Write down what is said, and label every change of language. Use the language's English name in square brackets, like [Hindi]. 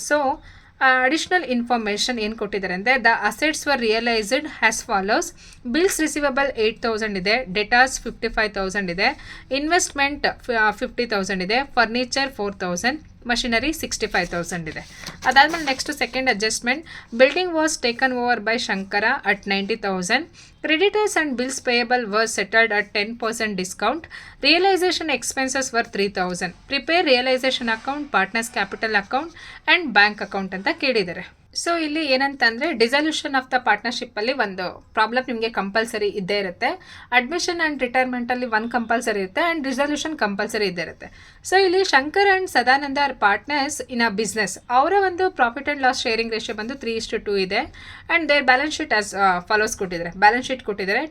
[English] so additional information [Kannada] ಏನು ಕೊಟ್ಟಿದ್ದಾರೆ ಅಂದರೆ [English] The assets were realised as follows. [Kannada] Bills receivable 8,000 ಇದೆ, ಡೆಟಾಸ್ 55,000 ಇದೆ, ಇನ್ವೆಸ್ಟ್ಮೆಂಟ್ 50,000 ಇದೆ, ಫರ್ನಿಚರ್ 4,000, ಮಷಿನರಿ 65,000 ಇದೆ. [English] ಅದಾದಮೇಲೆ next second adjustment, building was taken over by Shankara at 90,000. Creditors and bills payable were settled at 10% discount. Realization expenses were 3,000. Prepare realization account, partners capital account and bank account [Kannada] ಅಂತ ಕೇಳಿದ್ದಾರೆ. So ಇಲ್ಲಿ ಏನಂತಂದರೆ dissolution of the ಪಾರ್ಟ್ನರ್ಶಿಪ್ಪಲ್ಲಿ ಒಂದು problem ನಿಮಗೆ compulsory ಇದ್ದೇ ಇರುತ್ತೆ. Admission and ರಿಟೈರ್ಮೆಂಟಲ್ಲಿ ಒಂದು compulsory ಇರುತ್ತೆ ಆ್ಯಂಡ್ ರಿಸಲ್ಯೂಷನ್ ಕಂಪಲ್ಸರಿ ಇದ್ದೇ ಇರುತ್ತೆ. ಸೊ ಇಲ್ಲಿ [English] Shankar and Sadananda are partners in a business. [Kannada] ಅವರ ಒಂದು profit and loss sharing ratio ಬಂದು 3:2 ಇದೆ. [English] and there balance sheet as follows [Kannada] ಕೊಟ್ಟಿದ್ದಾರೆ. ಬ್ಯಾಲೆನ್ಸ್ ಶೀಟ್ ಕೊಟ್ಟಿದ್ದಾರೆ.